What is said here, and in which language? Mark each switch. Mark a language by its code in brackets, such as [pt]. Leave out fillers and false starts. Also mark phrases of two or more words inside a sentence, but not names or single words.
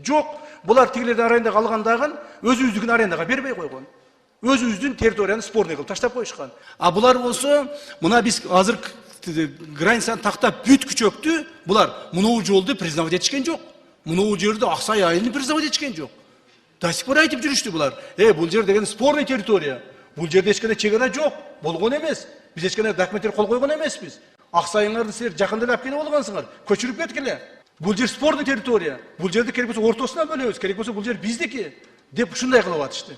[ky] Жок, булар тигилерден арендага алгандагын өзүбүздүн арендага бербей койгон. Өзүбүздүн территорияны спорный кылып таштап коюшкан. А булар болсо, мына биз азыр границаны тактап бүткүчөктү, булар мунуу жолду признавать этишкен жок. Мунуу жерди Аксай айылын признавать этишкен жок. [ru] До сих пор [ky] айтып жүрүштү булар. Бул жер деген спорный территория. Бул жерде эч кандай чегара жок, болгон эмес. Биз эч кандай документтер кол койгон эмеспиз. Аксайыңарды силер жакында эле алып келип алгансыңар. Көчүрүп кеткиле. Бул жер спорный территория. Бул жерди керек болсо ортосуна бөлөбүз, керек болсо бул жер биздики деп ушундай кылып атышты.